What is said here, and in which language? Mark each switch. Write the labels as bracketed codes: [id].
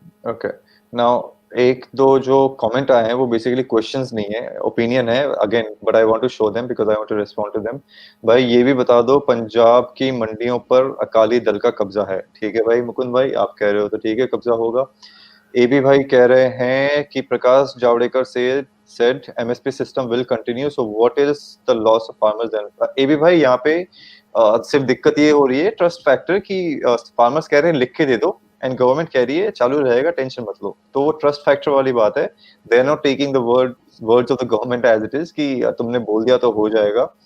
[hi] Okay, now एक दो जो कमेंट आए हैं वो बेसिकली क्वेश्चंस नहीं है, ओपिनियन है again, [en] But I want to show them because I want to respond to them. [hi] भाई ये भी बता दो, पंजाब की मंडियों पर अकाली दल का कब्जा है. ठीक है भाई मुकुंद भाई, आप कह रहे हो तो ठीक है, कब्जा होगा. एबी भाई कह रहे हैं कि प्रकाश जावड़ेकर से [en] said MSP system will continue, so what is the loss of farmers then? [hi] AB भाई यहाँ पे सिर्फ दिक्कत ये हो रही है ट्रस्ट फैक्टर की, फार्मर्स कह रहे हैं लिख के दे दो, एंड गवर्नमेंट कह रही है चालू रहेगा, टेंशन मत लो. तो वो ट्रस्ट फैक्टर वाली बात है. [en] they are not taking the words of the government as it is [hi] कि तुमने बोल दिया तो हो जाएगा.